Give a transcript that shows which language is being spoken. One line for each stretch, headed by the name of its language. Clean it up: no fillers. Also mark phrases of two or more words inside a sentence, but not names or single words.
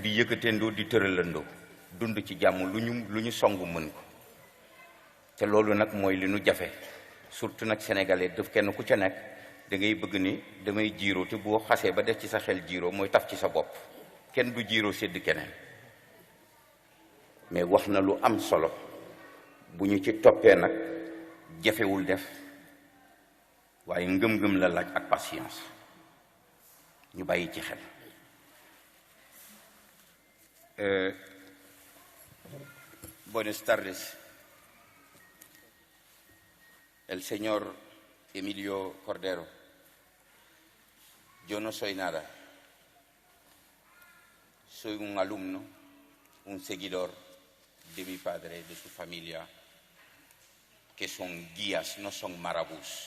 Wolof: di yëkkateendoo di tëralandoo dund ci jàmm lu ñu song mën ko te loolu nag mooy li nu jafe surtout nag sénégalais daf kenn ku ca nekk da ngay bëgg ni damay jiiroo te boo xasee ba def ci sa xel jiiroo mooy taf ci sa bopp kenn du jiiroo sédd keneen mais wax na lu am solo bu ñu ci toppee nag jafewul def waaye ngëm-ngëm la laaj ak patience ñu bàyyi ci xel.
Spanish: Buenas tardes. El señor Emilio Cordero. Yo no soy nada. Soy un alumno, un seguidor de mi padre, de su familia, que son guías, no son marabús.